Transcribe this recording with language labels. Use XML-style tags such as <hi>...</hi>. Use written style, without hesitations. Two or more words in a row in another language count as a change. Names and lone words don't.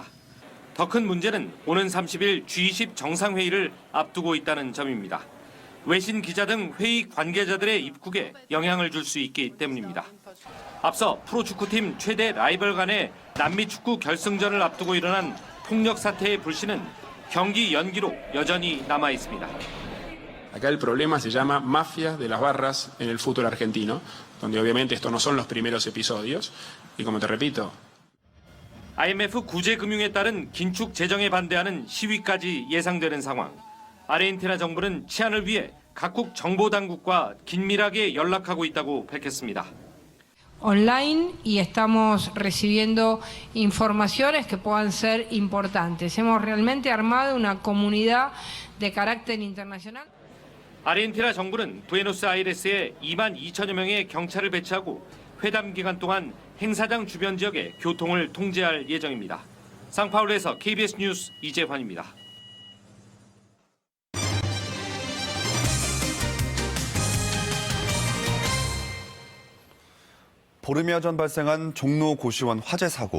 <ko>더 큰 문제는 오는 30일 G20 정상회의를 앞두고 있다는 점입니다. 외신 기자 등 회의 관계자들의 입국에 영향을 줄 수 있기 때문입니다. 앞서 프로축구팀 최대 라이벌 간의 남미 축구 결승전을 앞두고 일어난 폭력 사태의 불씨는 경기 연기로 여전히 남아 있습니다.</ko> <es>Acá el problema se llama mafia de las barras en el fútbol argentino, donde obviamente estos no son los primeros episodios. Y como te repito,</es> <ko>IMF 구제금융에 따른 긴축 재정에 반대하는 시위까지 예상되는 상황. 아르헨티나 정부는 치안을 위해 각국 정보당국과 긴밀하게 연락하고 있다고 밝혔습니다.</ko> <es>Online y estamos recibiendo informaciones que puedan ser importantes. Hemos realmente armado una comunidad de carácter internacional.</es> <ko>아르헨티나 정부는 부에노스아이레스에 2만 2천여 명의 경찰을 배치하고 회담 기간 동안 행사장 주변 지역의 교통을 통제할 예정입니다. 상파울루에서 KBS 뉴스 이재환입니다. 보름여 전 발생한 종로 고시원 화재 사고.</ko>